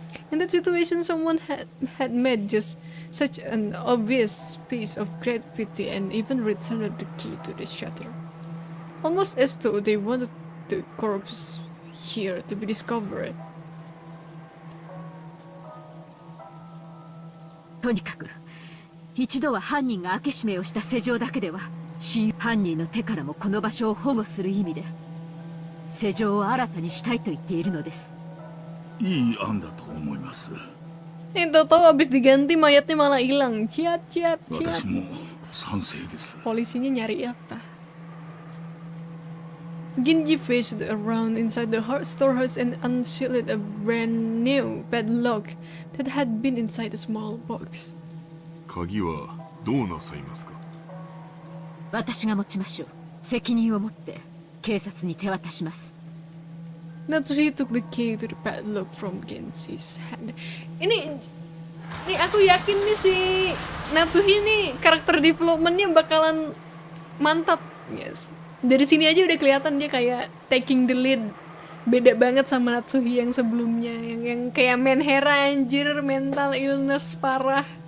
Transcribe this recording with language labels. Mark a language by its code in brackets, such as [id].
[en] In that situation, someone had made just such an obvious piece of graffiti and even returned the key to the shutter. Almost as though they wanted the corpse here to be discovered. [ja] とにかく一度は犯人が開け閉めをした施錠だけでは犯人の手からもこの場所を保護する意味で施錠を新たにしたいと言っているのです。いい案だと思います。 [id] Tahu habis diganti mayatnya malah hilang. Ciat. [ja] 私も賛成です。 [id] Polisinya nyari apa? [en] Genji faced around inside the storehouse and unsealed a brand new padlock that had been inside a small box. [ja] 鍵はどうなさいますか？私が持ちましょう。責任を持って警察に手渡します。 [en] Natsuhi took the key to the padlock from Genji's hand. [id] Ini aku yakin nih si Natsuhi nih karakter developmentnya bakalan mantap, yes. Dari sini aja udah kelihatan dia kayak [en] taking the lead. [id] Beda banget sama Natsuhi yang sebelumnya, yang kayak main hera anjir, [en] mental illness [id] parah.